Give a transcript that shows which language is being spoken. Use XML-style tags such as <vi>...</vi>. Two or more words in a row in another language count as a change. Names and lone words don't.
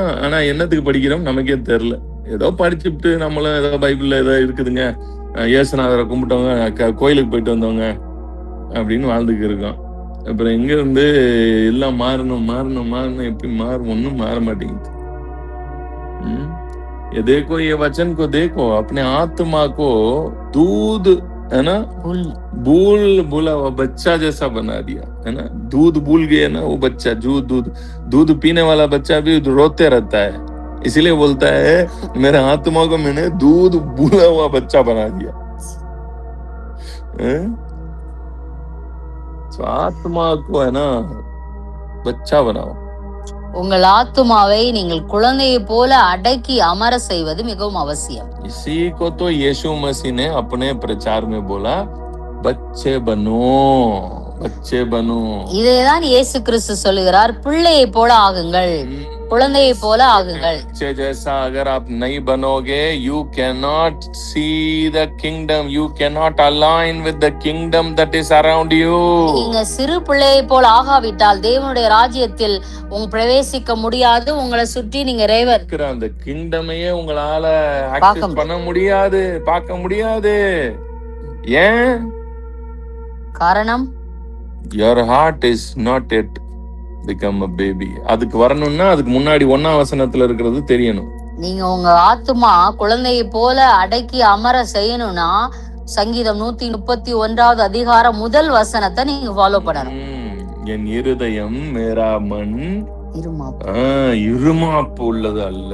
<ta>ஆனா என்னத்துக்கு படிக்கிறோம் நமக்கே தெரியல. ஏதோ படிச்சுட்டு நம்மளும் ஏதோ பைபிள்ல ஏதோ இருக்குதுங்க, இயேசுநாதரை கும்பிட்டவங்க, கோயிலுக்கு போயிட்டு வந்தவங்க அப்படின்னு வாழ்ந்துக்கு இருக்கோம். அப்புறம் எங்க இருந்து எல்லாம் மாறணும் மாறணும் மாறணும், எப்படி மாறும்? ஒன்னும் மாற மாட்டேங்குது.</ta> <hi>ये देखो, ये वचन को देखो, अपने आत्मा को दूध, है ना, बूल बोला हुआ बच्चा जैसा बना दिया, है ना। दूध भूल गए ना वो बच्चा, दूध पीने वाला बच्चा भी रोते रहता है, इसीलिए बोलता है मेरे आत्मा को मैंने दूध भूला हुआ बच्चा बना दिया। तो आत्मा को है ना बच्चा बनाओ.</hi> <ta>உங்கள் ஆத்துமாவை நீங்கள் குழந்தையை போல அடக்கி அமர செய்வது மிகவும் அவசியம்.</ta> <hi>इसी को तो यीशु मसीह ने अपने प्रचार में बोला, बच्चे बनो, बच्चे बनो.</hi> <ta>இதைதான் இயேசு கிறிஸ்து சொல்லுகிறார், பிள்ளையை போல ஆகுங்கள், குழந்தையை போல ஆகுங்கள்.</ta> <hi>बच्चे जैसा अगर आप नहीं बनोगे,</hi> <en>you cannot see the kingdom, you cannot align with the kingdom that is around you.</en> <ta>நீங்க சிறு பிள்ளையை போல ஆகாவிட்டால் தேவனுடைய ராஜ்யத்தில் பிரவேசிக்க முடியாது. உங்களை சுற்றி நீங்க அந்த கிங்டமையே உங்களால அக்சஸ் பண்ண முடியாது, பார்க்க முடியாது. ஏன்? காரணம்,</ta> <en>your heart is not yet become a baby.</en> <ta>அதுக்கு வரணும்னா அதுக்கு முன்னாடி 1ஆம் வசனத்துல இருக்கிறது தெரியணும். நீங்க உங்க ஆத்துமா குழந்தையை போல அடக்கி அமர செய்யணும்னா சங்கீதம் 131வது அதிகாரம் முதல் வசனத்தை நீங்க ஃபாலோ பண்ணணும். என் இருதயம் மேரா மண் இருமாப்பு உள்ளது அல்ல.</ta>